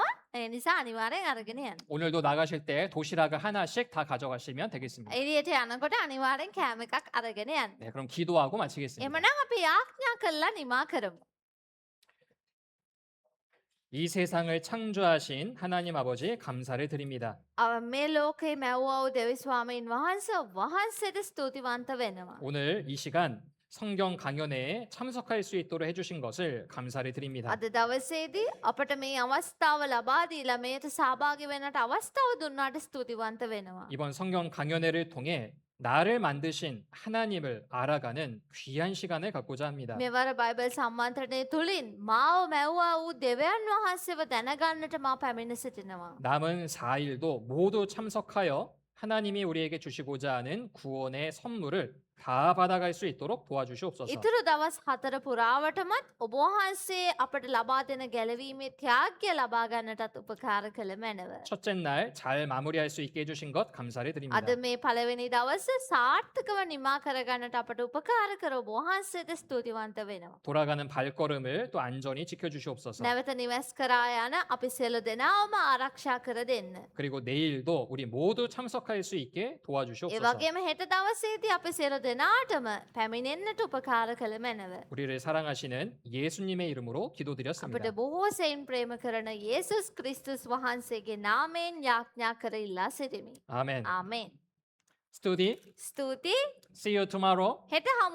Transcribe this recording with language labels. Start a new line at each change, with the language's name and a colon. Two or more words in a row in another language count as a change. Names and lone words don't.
Sinhala: ඒ නිසා අනිවාර්යෙන් අරගෙන යන්න.
Korean: 오늘도 나가실 때 도시락을 하나씩 다 가져가시면 되겠습니다.
Sinhala: එළියට යනකොට අනිවාර්යෙන් කෑම එකක් අරගෙන යන්න.
Korean: 네, 그럼 기도하고 마치겠습니다.
Sinhala: එමනම් අපි යාඥා කළා නිමා කරමු.
Korean: 이 세상을 창조하신 하나님 아버지 감사를 드립니다.
Sinhala: මේ ලෝකේ මැව්වා වූ දෙවි ස්වාමීන් වහන්සේට ස්තුතිවන්ත වෙනවා.
Korean: 오늘 이 시간 성경 강연회에 참석할 수 있도록 해주신 것을 감사를 드립니다.
Sinhala: අද දවසේදී අපට මේ අවස්ථාව ලබා දීලා මේට සහභාගී වෙන්නට අවස්ථාව දුන්නාට ස්තුතිවන්ත වෙනවා.
Korean: 이번 성경 강연회를 통해 나를 만드신 하나님을 알아가는 귀한 시간을 갖고자 합니다.
Sinhala: මෙවර බයිබල් සම්මන්ත්‍රණය තුලින් මාව මැව්වා වූ දෙවියන් වහන්සේව දැනගන්නට මා පැමිණ සිටිනවා.
Korean: 남은 4일도 모두 참석하여 하나님이 우리에게 주시고자 하는 구원의 선물을 다 받아갈 수 있도록 도와주시옵소서.
Sinhala: ඉතුරු දවස් 4 පුරාවටමත් ඔබ වහන්සේ අපට ලබා දෙන ගැලවීමේ ත්‍යාගය ලබා ගන්නටත් උපකාර කළ මැනව.
Korean: 첫째 날 잘 마무리할 수 있게 해주신 것 감사를 드립니다.
Sinhala: අද මේ පළවෙනි දවස සාර්ථකව නිමා කරගන්නට අපට උපකාර කර ඔබ වහන්සේට ස්තුතිවන්ත වෙනවා.
Korean: 돌아가는 발걸음을 또 안전히 지켜주시옵소서.
Sinhala: නැවත නිවස් කරා යන අපි සියලු දෙනාම ආරක්ෂා කර දෙන්න.
Korean: 그리고 내일도 우리 모두 참석할 수 있게
Sinhala: ඒ
Korean: 도와주시옵소서.
Sinhala: වගේම හෙට දවසේදී අපි සියලු දෙනාටම පැමිණෙන්නට උපකාර කළ මැනව.
Korean: 우리를 사랑하시는 예수님의 이름으로 기도드렸습니다.
Sinhala: අපට බොහෝ සෙයින් ප්‍රේම කරන යේසුස් ක්‍රිස්තුස් වහන්සේගේ නාමයෙන් යාඥා කර ඉල්ලා සිටිමි.
Korean: 아멘.
Sinhala: ආමේන්. 스투디, ස්තුතියි.
English: see you tomorrow.
Sinhala: හෙට හමු